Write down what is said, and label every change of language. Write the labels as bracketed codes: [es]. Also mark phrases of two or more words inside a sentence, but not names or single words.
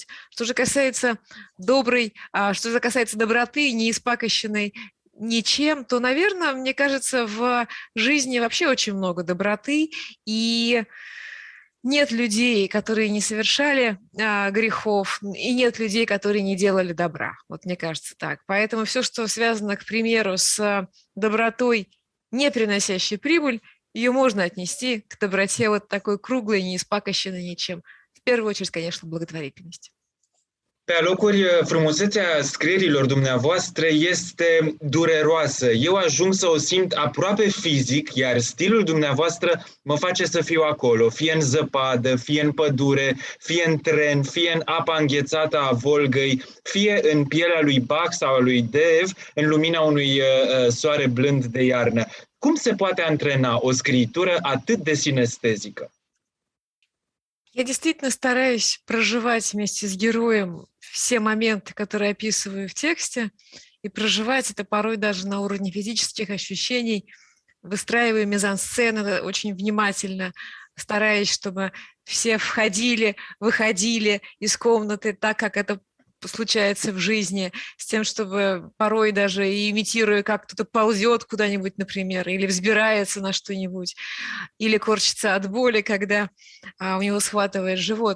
[ru] Что же касается доброты, не испакощенной ничем, то, наверное, мне кажется, в жизни вообще очень много доброты, и нет людей, которые не совершали грехов, и нет людей, которые не делали добра. Вот мне кажется так. Поэтому все, что связано, к примеру, с добротой, не приносящей прибыль, ее можно отнести к доброте вот такой круглой, не испакощенной ничем. В первую очередь, конечно, благотворительность. [ro] Pe alocuri, frumusețea scrierilor dumneavoastră este dureroasă. Eu ajung să o simt aproape fizic, iar stilul dumneavoastră mă face să fiu acolo, fie în zăpadă, fie în pădure, fie în tren, fie în apa înghețată a Volgăi, fie în pielea lui Bach sau a lui Dev, în lumina unui soare blând de iarnă. Cum se poate antrena o scriitură atât de sinestezică? [ru] Я действительно стараюсь проживать вместе с героем все моменты, которые описываю в тексте, и проживать это порой даже на уровне физических ощущений, выстраивая мизансцены очень внимательно, стараясь, чтобы все входили, выходили из комнаты так, как это случается в жизни, с тем, чтобы порой даже имитируя, как кто-то ползет куда-нибудь, например, или взбирается на что-нибудь, или корчится от боли, когда у него схватывает живот.